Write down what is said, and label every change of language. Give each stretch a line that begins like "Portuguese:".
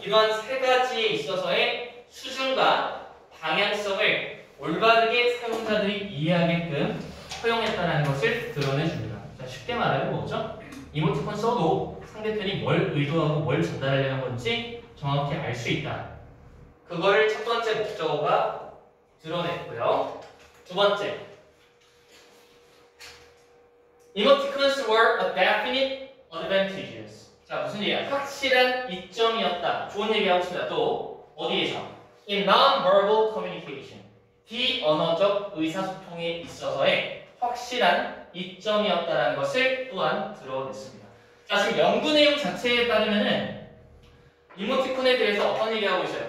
Korean: 이러한 세 가지에 있어서의 수준과 방향성을 올바르게 사용자들이 이해하게끔 허용했다는 것을 드러내줍니다. 자, 쉽게 말하면 뭐죠? 이모티콘 써도 상대편이 뭘 의도하고 뭘 전달하려는 건지 정확히 알 수 있다. 그거를 첫 번째 목적어가 드러냈고요. 두 번째,
English: Emoticons were a definite advantages.
Korean: 자, 무슨 얘기야? 확실한 이점이었다. 좋은 얘기하고 있습니다. 또 어디에서?
English: In non-verbal communication.
Korean: 비언어적 의사소통에 있어서의 확실한 이점이었다는 것을 또한 드러냈습니다. 자, 지금 연구 내용 자체에 따르면은 이모티콘에 대해서 어떤 얘기하고 있어요?